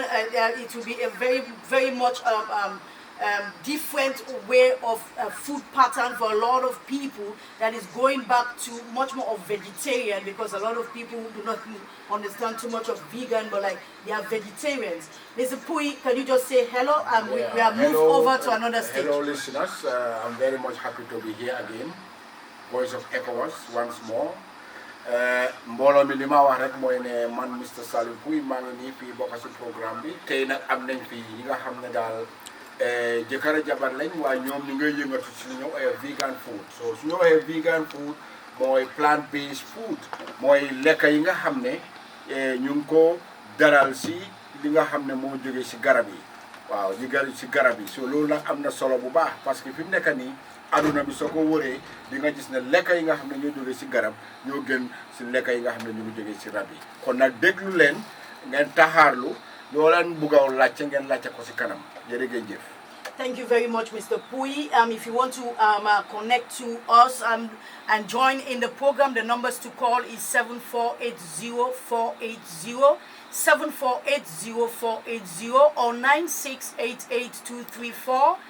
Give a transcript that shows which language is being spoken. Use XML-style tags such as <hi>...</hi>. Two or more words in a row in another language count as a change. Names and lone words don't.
<en>It will be a very, very much different way of food pattern for a lot of people that is going back to much more of vegetarian, because a lot of people do not understand too much of vegan, but like they are vegetarians. Mr. Pui, can you just say hello? We are moved over to another stage. Hello listeners, I'm very much happy to be here again. Voice of ECOWAS once more.</en> <wo>Mbooloo mi li ma wax rek mooy ne man Mr Salim Pouy maa ngi nii fii bokk ci programme bi tey nag am nañ fii ñi nga xam ne daal jëkkër ak jabar lañ waaye ñoom ñi ngay yëngatu ci ñu</wo> <en>vegan food.</en> <wo>So su ñu waxee</wo> <en>vegan food</en> <wo>mooy</wo> <en>plant based food</en> <wo>mooy lekk yi nga xam ne ñu ngi ko daral ci li nga xam ne moo jóge ci garab yi waaw ñu gar ci garab yi. So loolu nag am na solo bu baax</wo> <fr>parce que</fr> <wo>fi mu nekk nii aduna bi soo ko wëree di nga gis ne lekk yi nga xam ne ñoo jógee ci garab ñoo gën ci lekk yi nga xam ne ñu ngi jógee ci rab yi. kon nag déglu leen ngeen taxaarlu loo leen bugg a laajte ngeen laajte ko ci kanam jërëjëf.</wo> <en>Thank you very much, Mr. Pui. If you want to connect to us and join in the program, the numbers to call is 7480480, 7480480, or 9688234.</en>